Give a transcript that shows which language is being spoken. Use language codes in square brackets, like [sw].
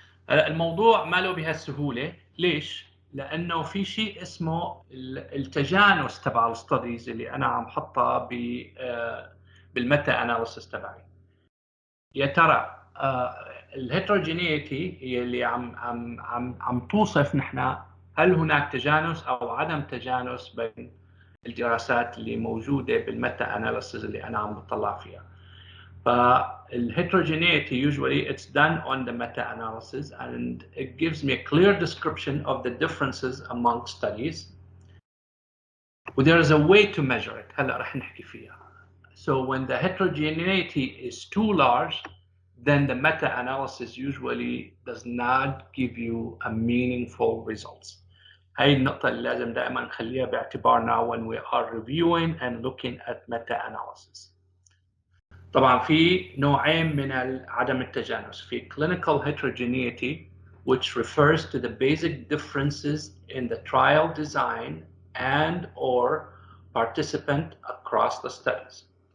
[ar] الموضوع ما له بهالسهوله. ليش؟ لانه في شيء اسمه التجانس تبع الستديز اللي انا عم حطها بالميتا اناليسيس تبعي. يا ترى الهيتروجينيتي هي اللي عم توصف نحن هل هناك تجانس او عدم تجانس بين الدراسات اللي موجوده بالميتا اناليسيس اللي انا عم بطلع فيها. [en] فالheterogeneity usually it's done on the meta-analysis, and it gives me a clear description of the differences among studies. But there is a way to measure it. [ar] هلا رح نحكي فيها. [en] So when the heterogeneity is too large, then the meta-analysis usually does not give you a meaningful results. [ar] هاي النقطة اللي لازم دائما نخليها باعتبارنا [en] when we are reviewing and looking at meta-analysis. [ar] طبعا في نوعين من عدم التجانس. [en] في clinical heterogeneity, which refers to the basic differences in the trial design and or participant across the studies.